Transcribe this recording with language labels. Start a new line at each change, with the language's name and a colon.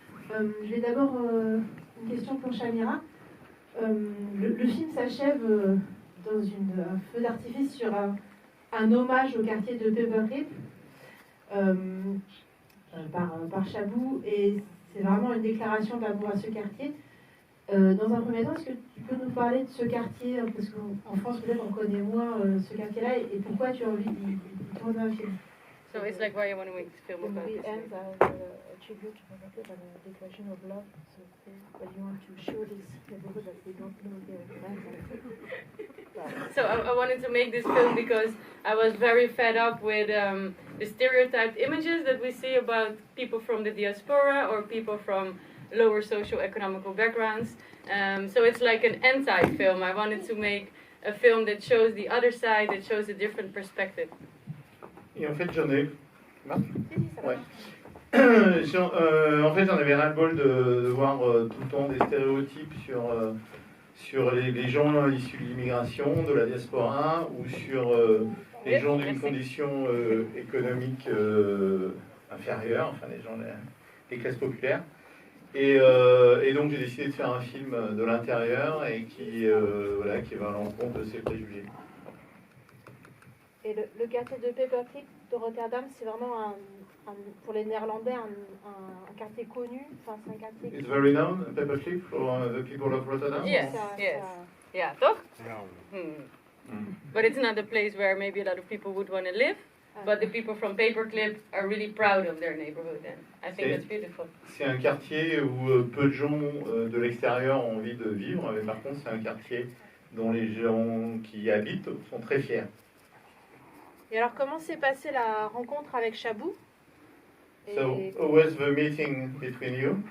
French: Je vais d'abord une question pour Shamira. Le film s'achève dans un feu d'artifice sur un hommage au quartier de Paperclip. Par Chabou, et c'est vraiment une déclaration d'amour à ce quartier. Dans un premier temps, est-ce que tu peux nous parler de ce quartier, parce qu'en France peut-être on connaît moins ce quartier-là, et pourquoi tu as envie d'y tourner un film?
English: So it's like why you want to make this film about We this. end a tribute to Paperclip and a declaration of love. So, but you want to show this neighborhood that we don't know here. So I wanted to make this film because I was very fed up with the stereotyped images that we see about people from the diaspora or people from lower socio-economical backgrounds. So it's like an anti-film. I wanted to make a film that shows the other side, that shows a different perspective.
French: Et en fait, j'en ai... Ouais. En fait, j'en avais ras-le-bol de voir tout le temps des stéréotypes sur les gens issus de l'immigration, de la diaspora, ou sur les gens d'une condition économique inférieure, enfin les gens des classes populaires. Et donc j'ai décidé de faire un film de l'intérieur et qui va à l'encontre de ces préjugés. Et le quartier de Paperclip de Rotterdam, c'est vraiment pour les Néerlandais un quartier connu. Enfin, c'est un quartier.
English: It's very known, Paperclip, for the people of Rotterdam. Yes, yes.
Dutch: Ja, toch?
English: but it's not a place where maybe a lot of people would want to live. But the people from Paperclip are really proud of their neighborhood, and I think that's beautiful.
French: C'est un quartier où peu de gens de l'extérieur ont envie de vivre, mais par contre c'est un quartier dont les gens qui y habitent sont très fiers. Et alors, comment s'est passée la rencontre avec Chabou?
English: So, how was the meeting between you?